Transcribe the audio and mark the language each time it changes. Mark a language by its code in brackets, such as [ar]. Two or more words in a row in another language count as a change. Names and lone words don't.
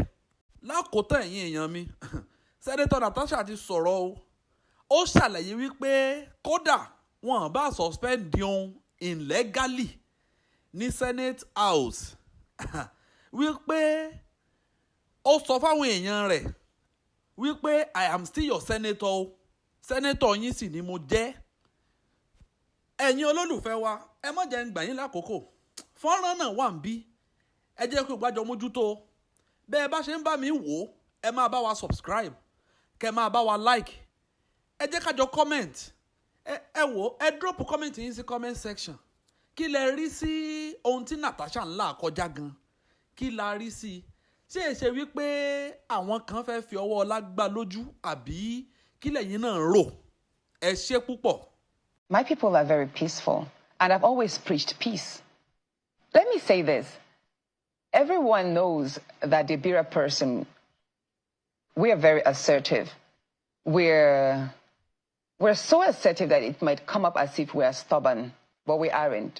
[yo] Lákòótán ẹ̀yin èèyàn mi Senator Natasha ti sọ̀rọ̀ o. Ó ṣàlàyé wípé kódà wọn bá suspend òun illegally ní Senate House wípé ó sọ fáwọn èèyàn rẹ̀ wípé [en] I am still your senator [yo] o senator yín sì ni mo jẹ́. Ẹ̀yin olólùfẹ́ wa ẹ má jẹ́ ń gbà yín lákòókò fọ́nrán náà wà ń bí ẹ jẹ́ kí o gbájọ mójútó bẹ́ẹ̀ bá ṣe ń bá mi wò ó ẹ máa bá wa subscribe kẹ́ máa bá wa like ẹ jẹ́ kájọ comment ẹ wò ẹ [en] drop comment [yo] yín sí [en] comment section [yo] kí lẹ rí sí ohun tí Natasha ń là kọjá gan kí la rí sí i ṣé ẹ ṣe wípé àwọn kan fẹ́ fi ọwọ́ ọlá gbá lójú àbí kí lẹ̀yin náà rò ẹ ṣé púpọ̀. [en] My people are very peaceful and I've always preached peace. Let me say this. Everyone knows that the Bira person, we are very assertive. We're so assertive that it might come up as if we are stubborn, but we aren't.